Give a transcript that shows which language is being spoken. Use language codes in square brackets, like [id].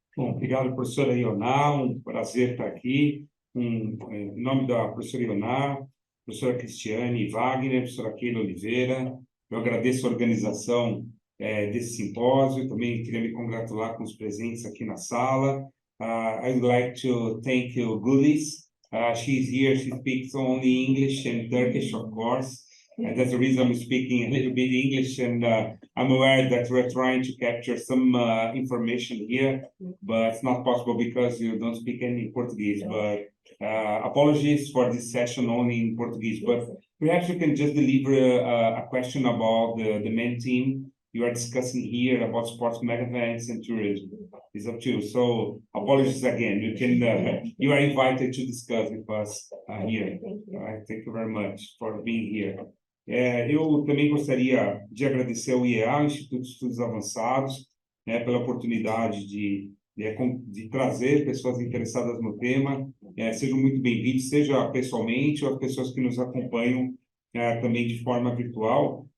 [pt] Bom, obrigado, professora Ioná, um prazer estar aqui. Em nome da professora Ioná, professora Cristiane Wagner, professora Keila Oliveira, eu agradeço a organização desse simpósio, também queria me congratular com os presentes aqui na sala. [en] I'd like to thank Gulis. She's here, she speaks only English and Turkish, of course. And that's the reason I'm speaking a little bit English, and I'm aware that we're trying to capture some information here, but it's not possible because you don't speak any Portuguese. But apologies for this session only in Portuguese, but perhaps you can just deliver a question about the main theme you are discussing here about sports mega events and tourism. It's up to you. So apologies again. You can you are invited to discuss with us here. All right. Thank you very much for being here. [pt] Eu também gostaria de agradecer ao IEA, Instituto de Estudos Avançados, né, pela oportunidade de trazer pessoas interessadas no tema. Sejam muito bem-vindos, seja pessoalmente ou as pessoas que nos acompanham também de forma virtual.